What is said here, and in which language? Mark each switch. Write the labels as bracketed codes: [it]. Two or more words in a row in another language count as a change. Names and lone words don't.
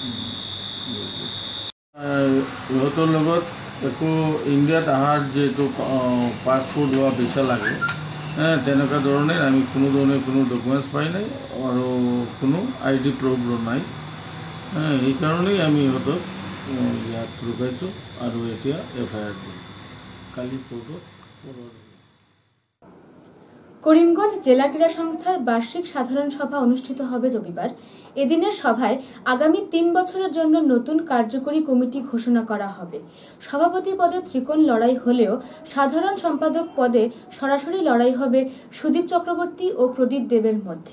[as] ইহঁতৰ লগত একো ইণ্ডিয়াত অহাৰ যিহেতু পাছপোৰ্ট বা ভিছা লাগে, তেনেকুৱা ধৰণে আমি কোনো ধৰণে কোনো ডকুমেণ্টছ পাই নাই আৰু কোনো [en] ID proof [as] নাই। সেইকাৰণেই আমি ইহঁতক ইয়াত ৰখাইছোঁ আৰু এতিয়া FIR দিম। কালি কোৰ্টত [bn] করিমগঞ্জ জেলা ক্রীড়া সংস্থার বার্ষিক সাধারণ সভা অনুষ্ঠিত হবে রবিবার। এদিনের সভায় আগামী 3 বছরের জন্য নতুন কার্যকরী কমিটি ঘোষণা করা হবে। সভাপতি পদে ত্রিকোণ লড়াই হলেও সাধারণ সম্পাদক পদে সরাসরি লড়াই হবে সুদীপ চক্রবর্তী ও প্রদীপ দেবের মধ্যে।